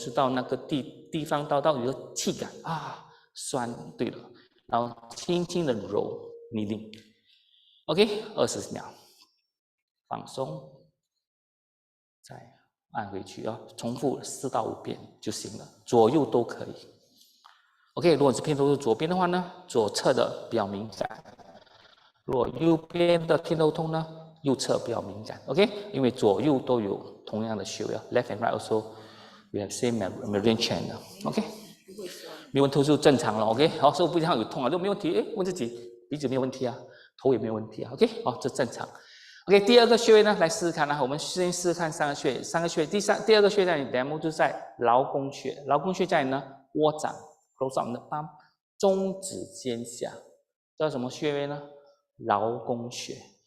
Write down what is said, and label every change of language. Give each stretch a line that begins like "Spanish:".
Chinese: 就是到那个地方到有个气感酸，对了，然后轻轻的揉kneading OK， 20秒，放松，再按回去重复4到5遍就行了，左右都可以。 OK， 如果是偏头痛左边的话呢，左侧的比较敏感。如果右边的偏头痛呢，右侧比较敏感 ，OK？因为左右都有同样的穴位，
English: left and right also we have same meridian channel，OK？
Chinese: 没问题就正常了 ，OK？好，所以不像有痛都没问题，问自己鼻子没有问题头也没有问题，OK？ 这正常。 OK， 第二个穴位呢，来试试看我们先试试看3个穴，3个穴，第二个穴在你 demo 就是在劳宫穴，劳宫穴在哪呢？窝掌
English: close on the palm，
Chinese: 中指尖下，叫什么穴位呢？劳宫穴，